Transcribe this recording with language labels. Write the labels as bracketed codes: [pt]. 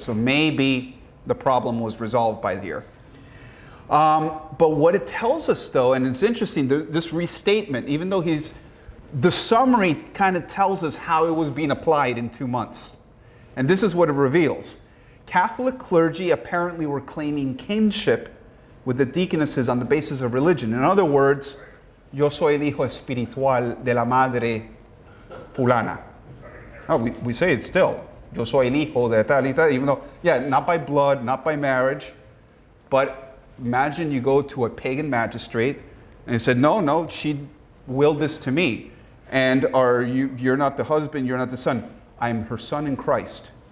[en] So maybe the problem was resolved by here. But what it tells us, though, and it's interesting, this restatement, even though the summary kind of tells us how it was being applied in 2 months. And this is what it reveals. Catholic clergy apparently were claiming kinship with the deaconesses on the basis of religion. In other words, [es] yo soy el hijo espiritual de la madre fulana. [en] Oh, we say it still. [es] Yo soy el hijo de tal y tal, [en] even though, yeah, not by blood, not by marriage, but imagine you go to a pagan magistrate and he said, no, she willed this to me. And you're not the husband, you're not the son. I'm her son in Christ.